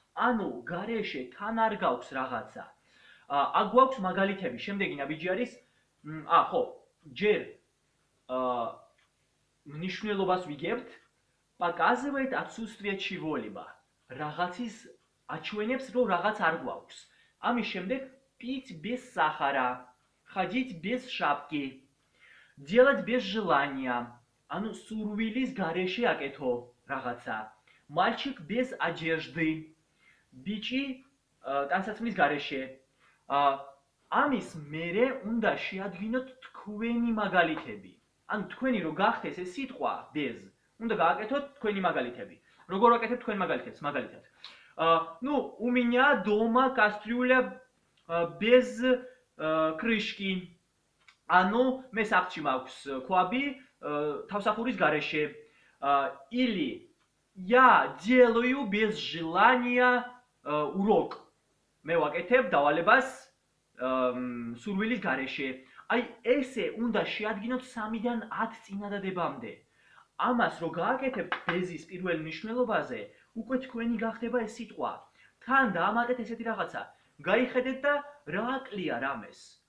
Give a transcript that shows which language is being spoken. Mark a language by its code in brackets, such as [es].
[ka] ანუ გარეშე თან არ გაქვს რაღაცა. აქ გვაქვს მაგალითები. შემდეგი ნაბიჯი არის, ხო, ჯერ მნიშვნელობას ვიგებთ, [ru] показывает отсутствие чего-либо. [ka] Რაღაცის აჩვენებს, რომ რაღაც არ გვაქვს. ამის შემდეგ [ru] пить без сахара, ходить без шапки, делать без желания. [ka] ანუ სურვილის გარეშე აკეთო რაღაცა. [ru] Мальчик без одежды. [ka] ბიჭი ტანსაცმლის გარეშე. ამის მერე უნდა შეადგინოთ თქვენი მაგალითები. ანუ თქვენი რო გახდეს ეს სიტყვა bez, უნდა გააკეთოთ თქვენი მაგალითები. როგორ ვაკეთებ თქვენ მაგალითებს? მაგალითად. [ru] У меня дома кастрюля без крышки. [ka] ანუ მე სახლში მაქვს ქვაბი თავსახურის გარეშე. [ru] Или я делаю без желания урок. [ka] მე ვაკეთებ დავალებას სურვილის გარეშე. აი ესე უნდა შეადგინოთ 3-დან 10 წინადადებამდე. ამას რო გააკეთებთ bezის პირველ მნიშვნელობაზე, უკვე თქვენი გახდება ეს სიტყვა. თან დაამატეთ ესეთი რაღაცა. გაიხედეთ და რა აკლია რამეს.